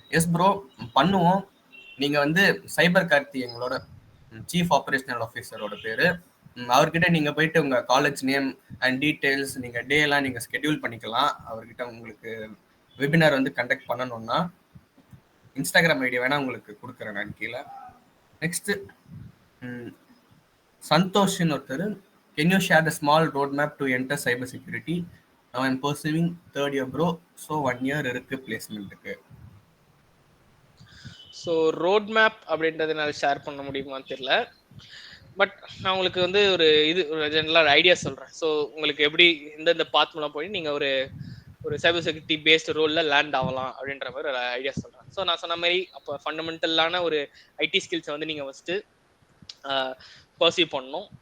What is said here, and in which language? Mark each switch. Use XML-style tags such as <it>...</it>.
<ta>S bro, பண்ணுவோம். நீங்கள் வந்து சைபர் கார்த்தி எங்களோட சீஃப் ஆப்ரேஷனல் ஆஃபீஸரோட பேர். அவர்கிட்ட நீங்கள் போயிட்டு உங்கள் காலேஜ் நேம் அண்ட் டீட்டெயில்ஸ், நீங்கள் டே எல்லாம் நீங்கள் ஸ்கெடியூல் பண்ணிக்கலாம். அவர்கிட்ட உங்களுக்கு வெபினார் வந்து கண்டக்ட் பண்ணணும்னா இன்ஸ்டாகிராம் ஐடி வேணால் உங்களுக்கு கொடுக்குறேன் நான் கீழே. நெக்ஸ்ட்டு சந்தோஷ்னு ஒருத்தர்,</ta> <en>can you share the small roadmap to enter cyber security? Now I'm pursuing third year bro, so 1 year</en> <ta>இருக்கு பிளேஸ்மெண்ட்டுக்கு. ஸோ ரோட் மேப் அப்படின்றதுனால ஷேர் பண்ண முடியுமான்னு தெரியல. பட் நான் உங்களுக்கு வந்து ஒரு ஜெனரலாக ஐடியா சொல்கிறேன். ஸோ உங்களுக்கு எப்படி எந்தெந்த பாத் மூலம் போய் நீங்கள் ஒரு சைபர் செக்யூரிட்டி பேஸ்ட் ரோலில் லேண்ட் ஆகலாம் அப்படின்ற மாதிரி ஒரு ஐடியா சொல்கிறேன். ஸோ நான் சொன்ன மாதிரி அப்போ ஃபண்டமெண்டலான ஒரு ஐடி ஸ்கில்ஸை வந்து நீங்கள் ஃபஸ்ட்டு பர்சீவ் பண்ணணும்.</ta>